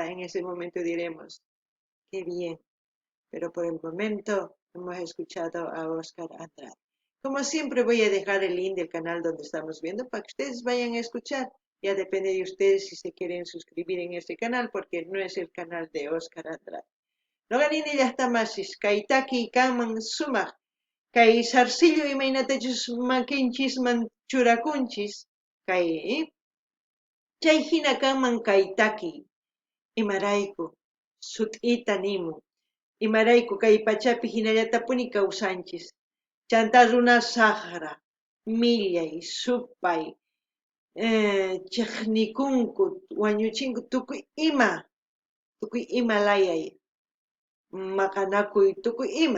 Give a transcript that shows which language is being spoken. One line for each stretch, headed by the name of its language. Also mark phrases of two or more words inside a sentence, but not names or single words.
Spanish: En ese momento diremos, qué bien. Pero por el momento hemos escuchado a Óscar Andrade. Como siempre voy a dejar el link del canal donde estamos viendo para que ustedes vayan a escuchar. Ya depende de ustedes si se quieren suscribir en este canal, porque no es el canal de Óscar Andrade.
Quechua: Loganini llaqtamasis, kay taki kanman sumaq, kay zarcillo imaynatachus makinchis churakunchis, kay chay hina kanman kay taki, imarayku sut'ita nimun, imarayku kay pachapi hinallatapuni kawsanchis, chanta runa saqra, millay, supay, chiqnikunku, wañuchinku, tukuy ima layay, maqanakuy tukuy ima.